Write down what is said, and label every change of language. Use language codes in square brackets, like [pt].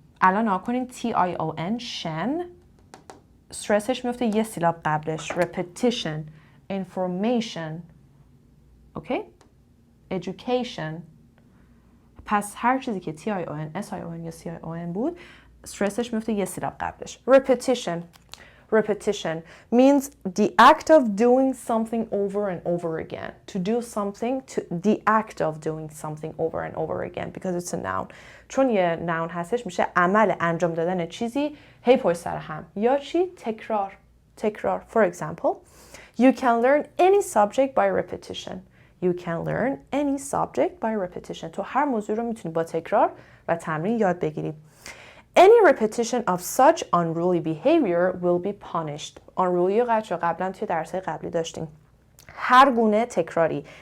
[fa] الان نگاه کنین TION شن، استرسش میفته یه سیلاب قبلش. [en] repetition، information، okay? education. [fa] پس هر چیزی که TION، SION یا CION بود استرسش میفته یه سیلاب قبلش. [en] repetition. repetition means the act of doing something over and over again. To do something, the act of doing something over and over again because it's a noun. [fa] چون یه noun هستش میشه عمل انجام دادن چیزی هی پشت سر هم. یا چی؟ تکرار. تکرار. [en] For example, you can learn any subject by repetition. You can learn any subject by repetition. [fa] تو هر موضوع رو میتونی با تکرار و تمرین یاد بگیری. [en] Any repetition of such unruly behavior will be punished. [fa] unruly رو قبلا توی درس‌های قبلی داشتیم. هر گونه تکراری.